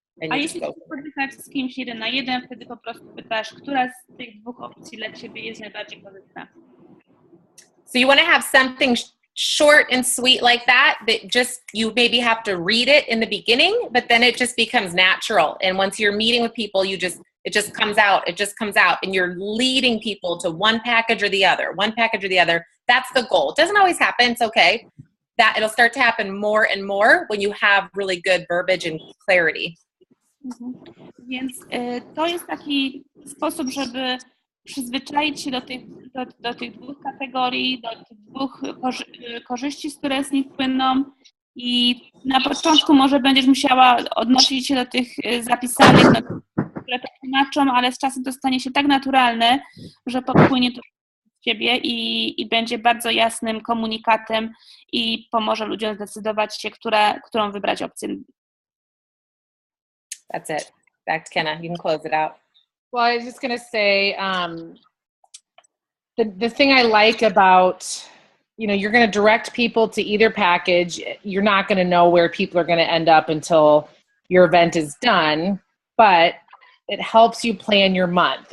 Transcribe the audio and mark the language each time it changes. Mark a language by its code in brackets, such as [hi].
[pl] A jeśli się spotykasz z kimś 1 na 1, wtedy po prostu pytasz, która z tych 2 opcji dla Ciebie jest najbardziej korzystna. [en] So you want to have something short and sweet like that just you maybe have to read it in the beginning, but then it just becomes natural. And once you're meeting with people, it just comes out. It just comes out, and you're leading people to one package or the other. That's the goal. It doesn't always happen. It's okay. That it'll start to happen more and more when you have really good verbiage and clarity. [pl] Więc to jest taki sposób, żeby przyzwyczaić się do tych dwóch kategorii, do tych dwóch korzyści, które z nich płyną. I na początku może będziesz musiała odnosić się do tych zapisanych, które to tłumaczą, ale z czasem to stanie się tak naturalne, że popłynie to z ciebie i będzie bardzo jasnym komunikatem i pomoże ludziom zdecydować się, którą wybrać opcję. [en] That's it. Back to Kenna. You can close it out. Well, I was just going to say, the thing I like about, you're going to direct people to either package. You're not going to know where people are going to end up until your event is done, but it helps you plan your month.